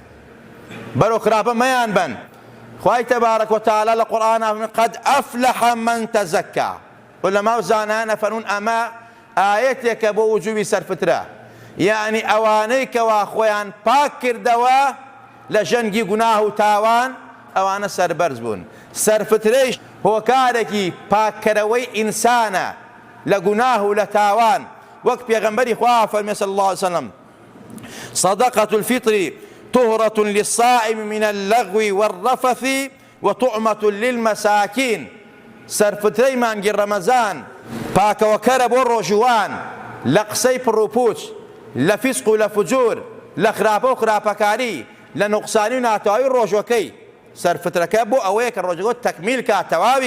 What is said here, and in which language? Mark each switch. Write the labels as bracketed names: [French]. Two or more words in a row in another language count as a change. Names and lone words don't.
[Central Kurdish] بەرەو خراپە مەیان بن خوای تەبارەک وتەعالە لە قورئانە [Arabic] قەد ئەفلەح من تەزەکا [Central Kurdish] عولەما و زانایان ئەفەرموون ئەمە ئایەتێکە بۆ وجوبی سەرفترە یعنی ئەوانەی کەوا خۆیان پاک کردەوە لە ژەنگی گوناه و تاوان ئەوانە سەربەرز بوون سەرفترەیش هۆکارێکی پاککەرەوەی ئینسانە لە گوناه و لە تاوان وەک پێغەمبەری خوا فەرمێ [Arabic] صلی الله علیه وسلم صدقة الفطر طهرة للصائم من اللغو والرفث وطعمة للمساكين [Central Kurdish] سەرفترەی مانگی ڕەمەزان پاکەوەکەرە بۆ ڕۆژوان لە قسەی پڕوپوچ لە فیسق و لە فجور لە خراپە و خراپەکاری لە نوقسانی و ناتەواوی ڕۆژوەکەی سەرفترەکە بۆ ئەوەیە کە ڕۆژەکە تەکمیل کە تەواوی